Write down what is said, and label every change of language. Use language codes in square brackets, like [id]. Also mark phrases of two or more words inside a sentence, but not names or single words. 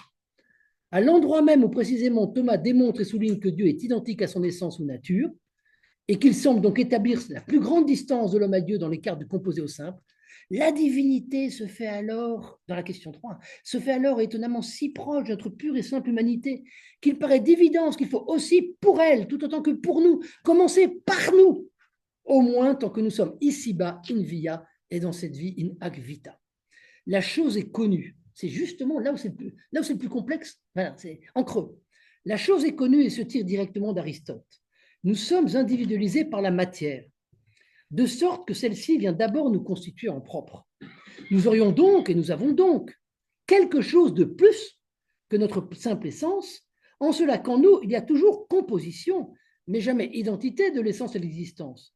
[fr] À l'endroit même où précisément Thomas démontre et souligne que Dieu est identique à son essence ou nature, et qu'il semble donc établir la plus grande distance de l'homme à Dieu dans l'écart du composé au simple, la divinité se fait alors, dans la question 3, se fait alors étonnamment si proche de notre pure et simple humanité qu'il paraît d'évidence qu'il faut aussi pour elle, tout autant que pour nous, commencer par nous, au moins tant que nous sommes ici-bas, [la] in via, [fr] et dans cette vie, [la] in hac vita. [fr] La chose est connue. C'est justement là où c'est le plus complexe, voilà, c'est en creux. La chose est connue et se tire directement d'Aristote. Nous sommes individualisés par la matière, de sorte que celle-ci vient d'abord nous constituer en propre. Nous aurions donc, et nous avons donc, quelque chose de plus que notre simple essence, en cela qu'en nous, il y a toujours composition, mais jamais identité de l'essence et de l'existence.